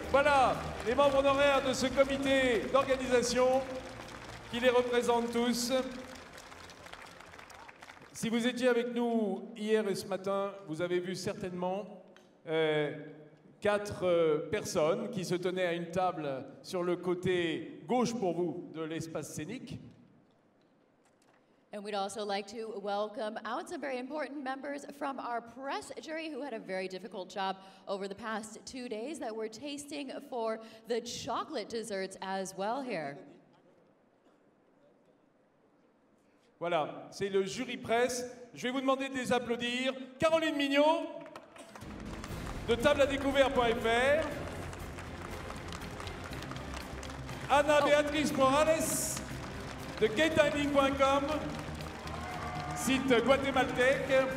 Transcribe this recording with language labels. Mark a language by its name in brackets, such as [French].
[French] Voilà, les membres honoraires de ce comité d'organisation qui les représentent tous. Si vous étiez avec nous hier et ce matin, vous avez vu certainement 4 personnes qui se tenaient à une table sur le côté gauche pour vous de l'espace scénique. [English] And we'd also like to welcome out some very important members from our press jury who had a very difficult job over the past 2 days that we're tasting for the chocolate desserts as well here. [French] Voilà, c'est le jury presse. Je vais vous demander de les applaudir. Caroline Mignot, de tableadécouvert.fr. Anna Béatrice Morales, de gaytining.com, site guatémaltèque.